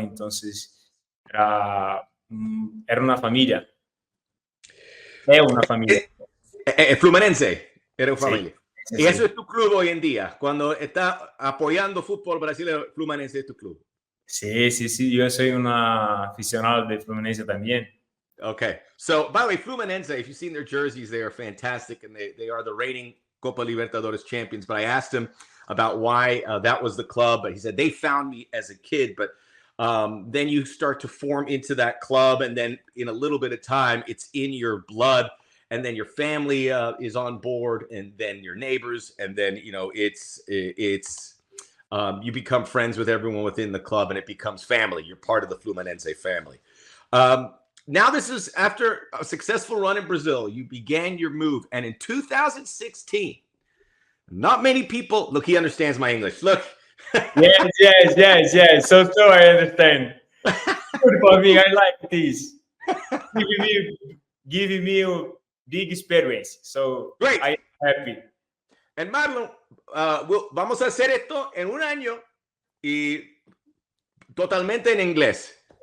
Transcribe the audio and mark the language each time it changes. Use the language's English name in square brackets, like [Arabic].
[Spanish] Entonces, era una familia. Es una familia. Fluminense era una familia. Sí, y eso es tu club hoy en día. Cuando está apoyando fútbol brasileño, Fluminense es tu club. Sí. Yo soy un aficionado de Fluminense también. [English] Okay. So, by the way, Fluminense, if you've seen their jerseys, they are fantastic, and they are the reigning Copa Libertadores champions. But I asked him about why that was the club, but he said they found me as a kid, but then you start to form into that club, and then in a little bit of time, it's in your blood. And then your family is on board, and then your neighbors, and then it's you become friends with everyone within the club, and it becomes family. You're part of the Fluminense family. Now this is after a successful run in Brazil. You began your move, and in 2016, not many people look. He understands my English. Look. Yes. So I understand. Good for me. I like this. Giving me a big experience. So Great. I'm happy. [Spanish] And Marlon, vamos a hacer esto en un año y totalmente en inglés.